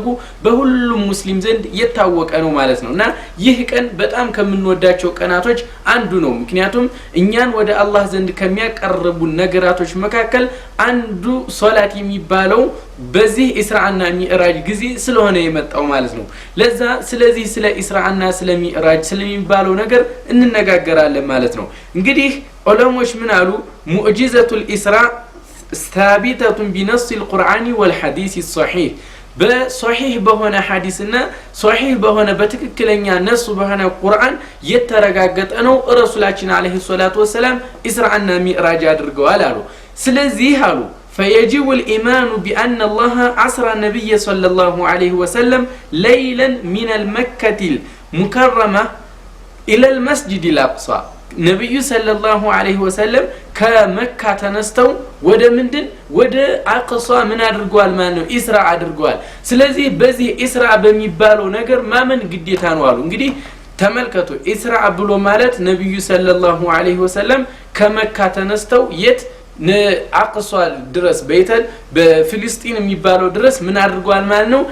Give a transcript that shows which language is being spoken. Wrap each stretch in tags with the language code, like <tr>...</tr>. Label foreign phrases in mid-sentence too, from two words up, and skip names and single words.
<am>በሁሉም ሙስሊም ዘንድ የታወቀ ነው ማለት ነውና ይህ ቀን በጣም ከምንወዳቸው ቀናቶች አንዱ ነው። ምክንያቱም እኛን ወደ አላህ ዘንድ ከሚያቀርቡ ነገራቶች መካከል አንዱ ሶላት የሚባለው በዚህ ኢስራእና ሚዕራጅ ጊዜ ስለሆነ የመጣው ማለት ነው። ለዛ ስለዚህ ስለ ኢስራእና ስለ ሚዕራጅ ስለሚባለው ነገር እንነጋገራለን ማለት ነው። እንግዲህ ዑለሞች ምን አሉ?</am> <ar>معجزة الإسراء ثابتة بنص القرآن والحديث الصحيح</ar> <am>በሶሂህ በሆነ ሐዲስና ሶሂህ በሆነ በትክክለኛ ነሱ በሆነ ቁርአን የተረጋገጠ ነው። ረሱላችን</am> <ar>عليه الصلاة والسلام</ar> <am>ኢስራእና ሚዕራጅ አድርገዋል አሉ። ስለዚህ አሉ</am> <ar>فيجب الإيمان بأن الله أسرى النبي صلى الله عليه وسلم ليلا من المكة المكرمة إلى المسجد الأقصى</ar> <am>ነብዩ</am> <ar>صلى الله عليه وسلم</ar> <am>ከመካ ተነስተው ወደ ምንድን ወደ አቅሷ ምን አድርጓል ማለት ነው? ኢስራ አድርጓል። ስለዚህ በዚህ ኢስራ በሚባለው ነገር ማመን ግዴታ ነው አሉ። እንግዲህ ተመልከቱ፣ ኢስራ ብሎ ማለት ነብዩ</am> <ar>صلى الله عليه وسلم</ar> <am>ከመካ ተነስተው የት አቅሷ ድረስ በይተል በፍልስጤን የሚባለው ድረስ ምን አድርጓል ማለት ነው?</am>